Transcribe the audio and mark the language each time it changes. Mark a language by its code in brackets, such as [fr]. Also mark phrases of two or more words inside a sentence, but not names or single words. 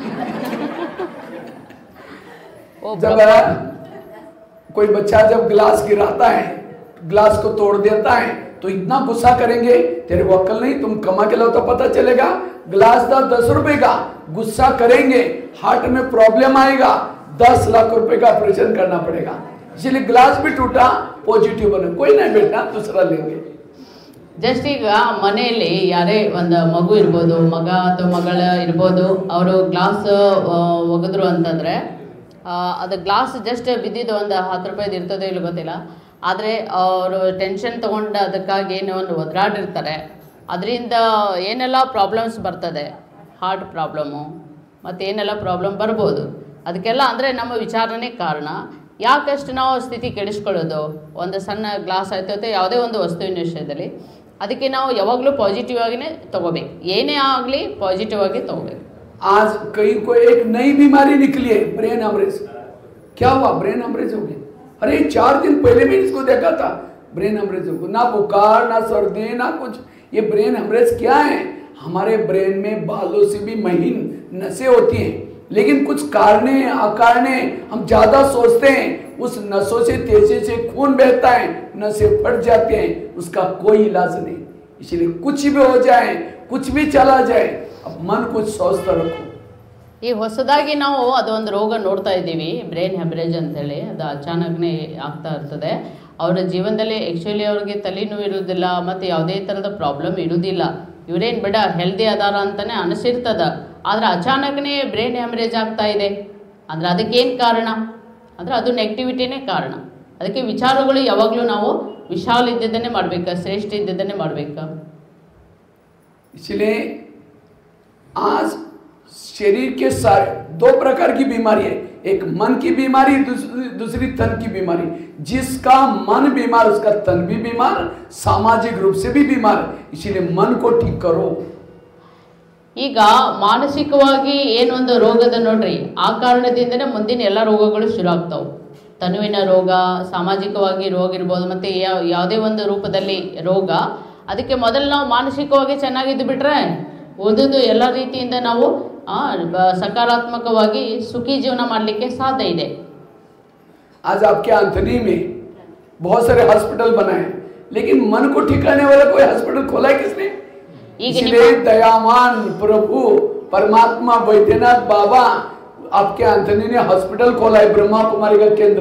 [hi] जब कोई बच्चा जब गिलास गिराता है, गिलास को तोड़ देता है, तो इतना गुस्सा करेंगे, तेरे को अक्ल नहीं, तुम कमा के लाओ तो पता चलेगा. गिलास था 10 रुपए का, गुस्सा करेंगे, हार्ट में प्रॉब्लम आएगा, 10 लाख रुपए का ऑपरेशन करना पड़ेगा. इसलिए गिलास भी टूटा, पॉजिटिव बने, कोई नहीं बेटा दूसरा लेंगे. [kn] ಜಸ್ಟ್ ಈಗ ಮನೆಯಲ್ಲಿ ಯಾರೇ ಒಂದು ಮಗು ಇರ್ಬೋದು, ಮಗ ಅಥವಾ ಮಗಳ ಇರ್ಬೋದು, ಅವರು ಗ್ಲಾಸ್ ಒಗೆದ್ರು ಅಂತಂದರೆ ಅದು ಗ್ಲಾಸ್ ಜಸ್ಟ್ ಬಿದ್ದಿದ್ದು ಒಂದು 10 ರೂಪಾಯಿದು ಇರ್ತದೆ ಇಲ್ಲ ಗೊತ್ತಿಲ್ಲ, ಆದರೆ ಅವರು ಟೆನ್ಷನ್ ತೊಗೊಂಡು ಅದಕ್ಕಾಗಿ ಏನೋ ಒಂದು ಒದರಾಡಿರ್ತಾರೆ. ಅದರಿಂದ ಏನೆಲ್ಲ ಪ್ರಾಬ್ಲಮ್ಸ್ ಬರ್ತದೆ, [en] heart problem [kn] ಮತ್ತು ಏನೆಲ್ಲ ಪ್ರಾಬ್ಲಮ್ ಬರ್ಬೋದು. ಅದಕ್ಕೆಲ್ಲ ಅಂದರೆ ನಮ್ಮ ವಿಚಾರನೇ ಕಾರಣ. ಯಾಕಷ್ಟು ನಾವು ಸ್ಥಿತಿ ಕೆಡಿಸ್ಕೊಳ್ಳೋದು, ಒಂದು ಸಣ್ಣ ಗ್ಲಾಸ್ ಆಯ್ತು ಅಥವಾ ಯಾವುದೇ ಒಂದು ವಸ್ತುವಿನ ವಿಷಯದಲ್ಲಿ, ಅದಕ್ಕೆ ನಾವು ಯಾವಾಗಲೂ ಪಾಸಿಟಿವ್ ಆಗಿನೇ ತಗೋಬೇಕು, ಏನೇ ಆಗಲಿ ಪಾಸಿಟಿವ್ ಆಗಿ ತಗೋಬೇಕು. [hi] आज कहीं को एक नई बीमारी निकली है, [en] brain hemorrhage. [hi] क्या हुआ? [en] brain hemorrhage [hi] हो गया. अरे 4 दिन पहले भी इसको देखा था, [en] brain hemorrhage [hi] हो गया. ना बुखार, ना सर्दी, ना कुछ. ये [en] brain hemorrhage [hi] क्या है? हमारे ब्रेन में बालों से भी महीन नसें होती हैं, लेकिन कुछ कारणे अकारणे हम ज्यादा सोचते हैं, उस नसों से तेजी से खून बहता है, नसें फट जाते हैं, उसका कोई इलाज नहीं. इसलिए कुछ भी हो जाए, कुछ भी चला जाए, अब मन को स्वस्थ रखो. [kn] ಈ ಹೊಸದಾಗಿ ನಾವು ಅದೊಂದು ರೋಗ ನೋಡ್ತಾ ಇದ್ದೀವಿ, [en] brain hemorrhage [kn] ಅಂತೇಳಿ. ಅದು ಅಚಾನಕ್ನೇ ಆಗ್ತಾ ಇರ್ತದೆ. ಅವರ ಜೀವನದಲ್ಲಿ ಆ್ಯಕ್ಚುಲಿ ಅವ್ರಿಗೆ ತಲೆನೋವು ಇರೋದಿಲ್ಲ ಮತ್ತು ಯಾವುದೇ ಥರದ ಪ್ರಾಬ್ಲಮ್ ಇರೋದಿಲ್ಲ, ಇವರೇನು ಬಿಡ ಹೆಲ್ದಿ ಅದಾರ ಅಂತಲೇ ಅನಿಸಿರ್ತದ. ಆದರೆ ಅಚಾನಕ್ನೇ [en] brain hemorrhage [kn] ಆಗ್ತಾ ಇದೆ ಅಂದರೆ ಅದಕ್ಕೇನು ಕಾರಣ ಅಂದರೆ ಅದು ನೆಗೆಟಿವಿಟಿನೇ ಕಾರಣ. ಅದಕ್ಕೆ ವಿಚಾರಗಳು ಯಾವಾಗಲೂ ನಾವು ವಿಶಾಲ ಇದ್ದಿದ್ದನ್ನೇ ಮಾಡಬೇಕಾ, ಶ್ರೇಷ್ಠ ಇದ್ದಿದ್ದನ್ನೇ ಮಾಡಬೇಕಾ. [hi] इसलिए आज शरीर के सारे 2 प्रकार की बीमारी है, एक मन की बीमारी, दूसरी तन की बीमारी. जिसका मन बीमार उसका तन भी बीमार, सामाजिक रूप से भी बीमार. इसलिए मन को ठीक करो. [kn] ಈಗ ಮಾನಸಿಕವಾಗಿ ಏನೊಂದು ರೋಗದ ನೋಡ್ರಿ, ಆ ಕಾರಣದಿಂದನೇ ಮುಂದಿನ ಎಲ್ಲ ರೋಗಗಳು ಶುರು ಆಗ್ತಾವೆ. ತನುವಿನ ರೋಗ, ಸಾಮಾಜಿಕವಾಗಿ ರೋಗ ಇರ್ಬೋದು, ಮತ್ತು ಯಾವುದೇ ಒಂದು ರೂಪದಲ್ಲಿ ರೋಗ. ಅದಕ್ಕೆ ಮೊದಲು ನಾವು ಮಾನಸಿಕವಾಗಿ ಚೆನ್ನಾಗಿದ್ದು ಬಿಟ್ರೆ ಓದೋದು ಎಲ್ಲ ರೀತಿಯಿಂದ ನಾವು ಸಕಾರಾತ್ಮಕವಾಗಿ ಸುಖಿ ಜೀವನ ಮಾಡಲಿಕ್ಕೆ ಸಾಧ್ಯ ಇದೆ. [hi] आज आपके अंथनी में बहुत सारे हॉस्पिटल बना है, लेकिन मन को ठीक करने वाला कोई हॉस्पिटल खोला है किसने? इसलिए दयावान प्रभु परमात्मा वैद्यनाथ बाबा आपके अंथनी ने हॉस्पिटल खोला है, ब्रह्मा कुमारी का केंद्र.